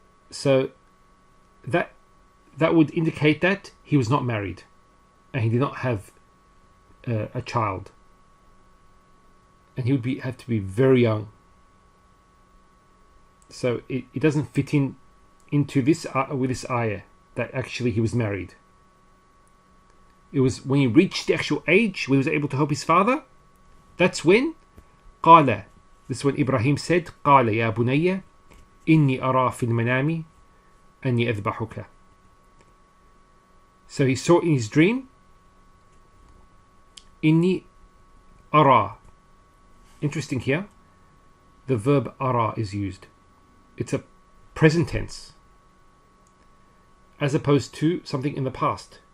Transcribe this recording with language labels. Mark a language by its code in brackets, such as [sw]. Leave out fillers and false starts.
[en] So that would indicate that he was not married and he did not have a child, and he would have to be very young. So it doesn't fit into this with this ayah that actually he was married. It was when he reached the actual age where he was able to help his father. That's when قال. This is when Ibrahim said, [ar] قال يا بني إني أرى في المنام أني أذبحك. [en] So he saw in his dream, [ar] إني أرى. [en] Interesting here, the verb أرى is used. It's a present tense, as opposed to something in the past.